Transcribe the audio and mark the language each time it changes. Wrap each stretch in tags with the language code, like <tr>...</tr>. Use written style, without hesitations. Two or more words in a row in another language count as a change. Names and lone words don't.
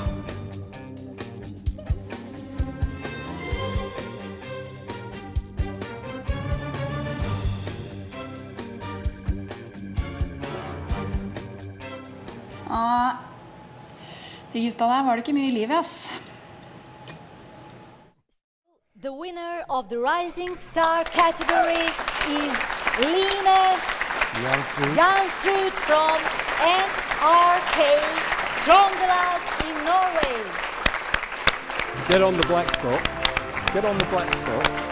<no>De gutta der var det ikke mye i livet, ass.</no> <en>The winner of the Rising Star category is Line Jansrud from NRK Trøndelag in Norway. Get on the black spot. Get on the black spot.</en>